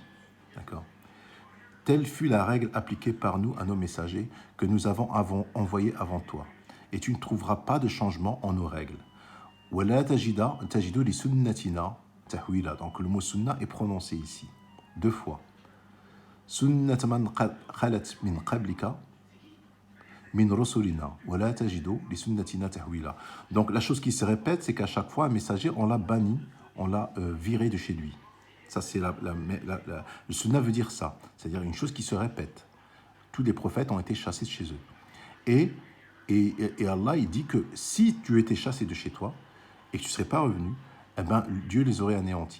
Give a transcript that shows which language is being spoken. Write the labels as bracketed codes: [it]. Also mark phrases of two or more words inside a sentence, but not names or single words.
[fr] D'accord ? Telle fut la règle appliquée par nous à nos messagers que nous avons envoyés avant toi. Et tu ne trouveras pas de changement en nos règles. Donc le mot sunna est prononcé ici, 2 fois. [ar] سنة من خلت من قبلك من رسلنا ولا تجد لسنتنا تحويلا. [fr] Donc la chose qui se répète, c'est qu'à chaque fois un messager, on l'a banni, on l'a viré de chez lui. Ça c'est le sunna veut dire ça, c'est-à-dire une chose qui se répète. Tous les prophètes ont été chassés de chez eux. Et Allah, il dit que si tu étais chassé de chez toi et que tu ne serais pas revenu, eh ben, Dieu les aurait anéantis.